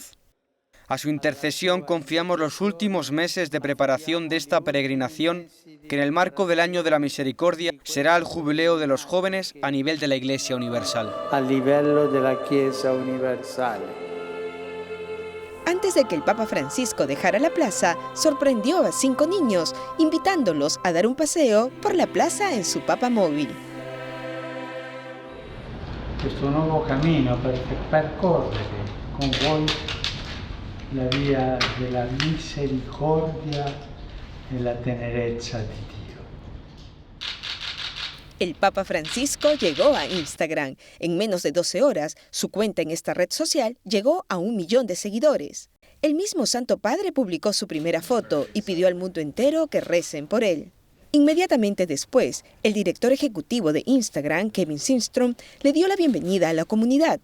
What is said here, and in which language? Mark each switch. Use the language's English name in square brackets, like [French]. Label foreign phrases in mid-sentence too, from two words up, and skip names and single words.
[Spanish] A su intercesión confiamos los últimos meses de preparación de esta peregrinación, que en el marco del Año de la Misericordia será el jubileo de los jóvenes a nivel de la Iglesia Universal. Antes de que el Papa Francisco dejara la plaza, sorprendió a 5 niños, invitándolos a dar un paseo por la plaza en su Papa móvil. [Italian] Questo nuovo cammino per percorrere con voi la via della misericordia e la tenerezza di Dio. [Spanish] El Papa Francisco llegó a Instagram. En menos de 12 horas, su cuenta en esta red social llegó a 1 millón de seguidores. El mismo Santo Padre publicó su primera foto y pidió al mundo entero que recen por él. Inmediatamente después, el director ejecutivo de Instagram, Kevin Systrom, le dio la bienvenida a la comunidad.